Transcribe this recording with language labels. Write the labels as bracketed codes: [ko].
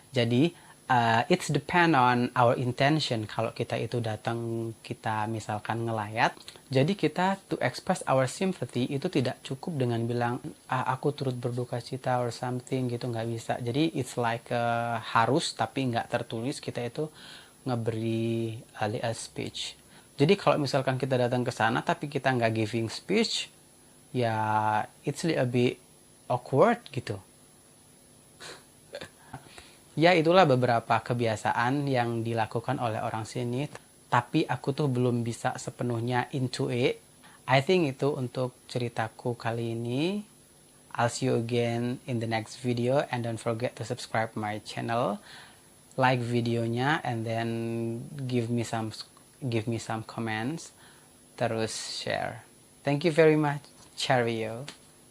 [id] Jadi [en] it's depend on our intention. [id] Kalau kita itu datang, kita misalkan ngelayat, jadi kita [en] to express our sympathy [id] itu tidak cukup dengan bilang aku turut berduka cita [en] or something [id] gitu, nggak bisa. Jadi [en] it's like [id] harus tapi nggak tertulis kita itu ngeberi [en] a speech. [id] Jadi kalau misalkan kita datang ke sana tapi kita nggak [en] giving speech, [id] ya [en] it's a bit awkward [id] gitu. Ya itulah beberapa kebiasaan yang dilakukan oleh orang sini, tapi aku tuh belum bisa sepenuhnya [en] into it. I think [id] itu untuk ceritaku kali ini. [en] I'll see you again in the next video, and don't forget to subscribe my channel, like [id] videonya, [en] and then give me some comments, [id] terus [en] share. Thank you very much. Cheerio.